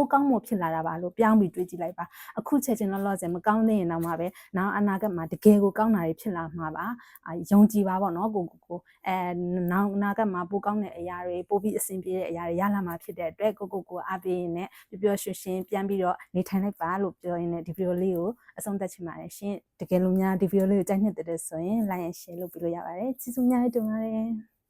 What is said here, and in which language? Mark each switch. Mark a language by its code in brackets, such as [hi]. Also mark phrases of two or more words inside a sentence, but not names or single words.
[my] ကောင်းမှုဖြစ်လာတာပါလို့ပြောင်းပြီးတွေးကြည့်လိုက်ပါအခုချက်ချင်းလောဆယ်မကောင်းသေးရင်တော့မှပဲနောက်အနာဂတ်မှာတကယ်ကိုကောင်းတာတွေဖြစ်လာမှာပါယုံကြည်ပါပေါ့နော်ကိုနောက်အနာဂတ်မှာပိုးကောင်းတဲ့အရာတွေပိုးပြီးအစင်ပြေတဲ့အရာတွေရလာမှာဖြစ်တဲ့အတွက်ကိုအားပေးရင်လည်းပျော်ရွှင်ရှင်ပြန်ပြီးတော့နေထိုင်လိုက်ပါလို့ပြောရင်းနဲ့ဒီဗီဒီယိုလေးကိုအဆုံးသတ်ချင်ပါတယ်ရှင်တကယ်လို့များဒီဗီဒီယိုလေးကိုကြိုက်နှစ်တဲ့ဆိုရင် [en] like and share [my] လုပ်ပေးလို့ရပါတယ်ကျေးဇူးများတင်ပါတယ်